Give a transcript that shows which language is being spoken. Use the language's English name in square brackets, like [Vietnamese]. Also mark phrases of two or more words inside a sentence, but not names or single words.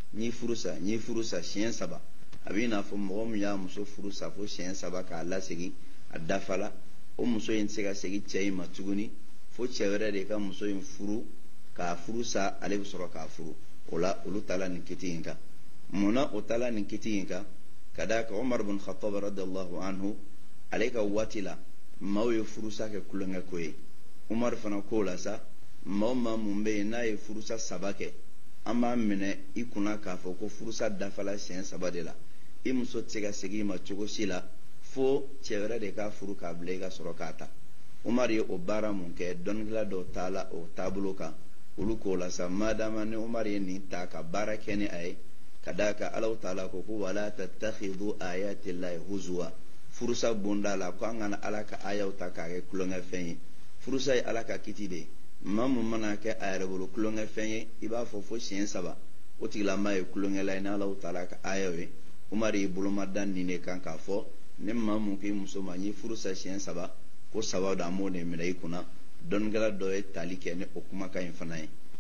[Bambara] siɲɛ 3 a b'i n'a fɔ mɔgɔ min y'a muso furusa fo siɲɛ 3 k'a lasegin a dafa la o muso in tɛ se ka segin cɛ in ma tuguni fo cɛ wɛrɛ de ka muso in furu k'a furusa ale bɛ sɔrɔ k'a furu o la olu taala nin kiti in kan munna o taala nin kiti in kan ka d'a kan Umar bin Khattab [Arabic] رضي الله عنه [Bambara] ale ka waati la maaw ye furusa kɛ kulonkɛ ko ye Umar fana ko la sa maa mun bɛ yen n'a ye furusa 3 kɛ an b'a minɛ i kunna k'a fɔ ko furusa dafala siɲɛ 3 de la i muso tɛ se ka segin i ma cogo si la fo cɛ wɛrɛ de k'a furu k'a bila i ka sɔrɔ k'a ta Umar ye o baara mun kɛ dɔnnikɛla dɔw taala o taabolo kan olu ko la sa madama ni Umar ye nin ta ka baara kɛ ni a ye ka d'a kan [Arabic] الله تعالى [Bambara] ko [Arabic] ولا تتخذوا آيات الله هزوا [Bambara] furusa bonda la ko an kana ala ka ayaw ta k'a kɛ kulonkɛ fɛn ye furusa ye ala ka kiti de maa mun mana kɛ a yɛrɛ bolo kulonkɛ fɛn ye i b'a fɔ fo siɲɛ 3 o tigilamaa ye kulonkɛ la ye ni [Arabic] الله تعالى [Bambara] ka ayaw ye Umar ye bolomada nin de kan k'a fɔ ne maa mun k'i muso ma n ye furusa siɲɛ 3 ko 3 da an b'o de minɛ i kunna dɔnnikɛla dɔ ye tali kɛ ni o kumakan in fana ye